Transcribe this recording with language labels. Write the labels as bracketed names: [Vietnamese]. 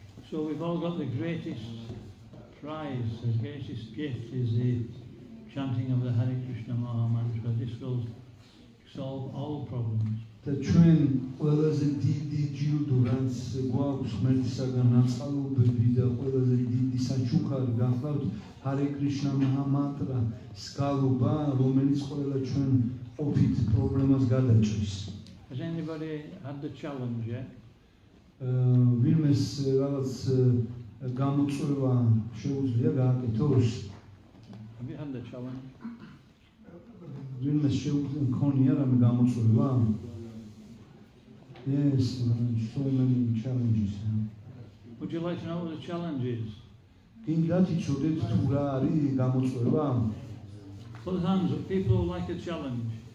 [English] So we've all got the greatest prize, the greatest gift is the chanting of the Hare Krishna Maha Mantra. This will solve all problems. [Georgian] და ჩვენ ყველაზე დიდი ჯილდო, რაც გვაქვს ღმერთისაგან აწყალობები და ყველაზე დიდი საჩუქარი გახლავთ Hare Krishna Maha Mantra, სკალობა, რომელიც ყველა ჩვენ ყოფით პრობლემას გადაჭრის. [English] Has anybody had the challenge yet? [Georgian] ვინმეს რაღაც გამოწვევა შეუძლია გააკეთოს? [English] Have you had the challenge? [Georgian] ვინმეს შეუძლია მქონია რამე გამოწვევა? [English] Yes, so many challenges. Would you like to know what the challenge is? [Georgian] გინდათ იცოდეთ თუ რა არის გამოწვევა? [English] Put hands up, people who like a challenge.